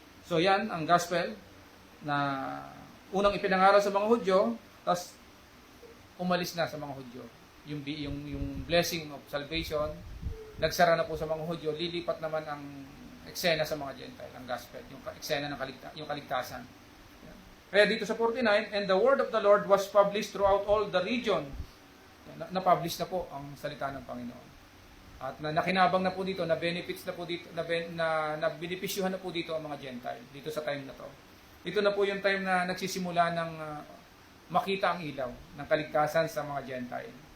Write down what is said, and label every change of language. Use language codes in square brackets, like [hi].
[tl] So yan ang gospel na unang ipinangaral sa mga Hudyo, tapos umalis na sa mga Hudyo. Yung [en] blessing of salvation, [tl] nagsara na po sa mga Hudyo, lilipat naman ang eksena sa mga Gentile, ang gospel, yung eksena ng kaligtasan. Kaya dito sa 49, [en] and the word of the Lord was published throughout all the region. [tl] Na-publish na po ang salita ng Panginoon. At nakinabang na po dito, na-benefits na po dito, na-benefisyuhan na po dito ang mga Gentile, dito sa time na to. Ito na po yung time na nagsisimula ng makita ang ilaw ng kaligtasan sa mga Gentile.